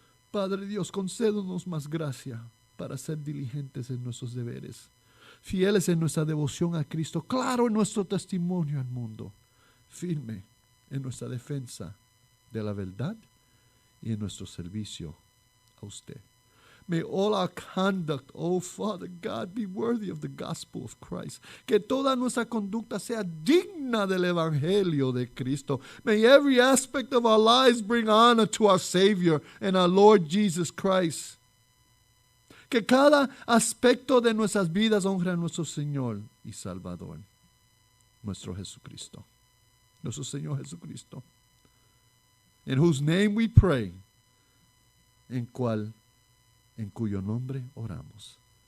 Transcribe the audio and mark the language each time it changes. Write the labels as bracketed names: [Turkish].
[Spanish] Padre Dios, concédenos más gracia para ser diligentes en nuestros deberes, fieles en nuestra devoción a Cristo, claro en nuestro testimonio al mundo, firme en nuestra defensa de la verdad y en nuestro servicio a usted. [English] May all our conduct, oh Father God, be worthy of the gospel of Christ. [Spanish] Que toda nuestra conducta sea digna del evangelio de Cristo. [English] May every aspect of our lives bring honor to our Savior and our Lord Jesus Christ. [Spanish] Que cada aspecto de nuestras vidas honre a nuestro Señor y Salvador, nuestro Jesucristo. Nuestro Señor Jesucristo. [English] In whose name we pray, [Spanish] en cuyo nombre oramos.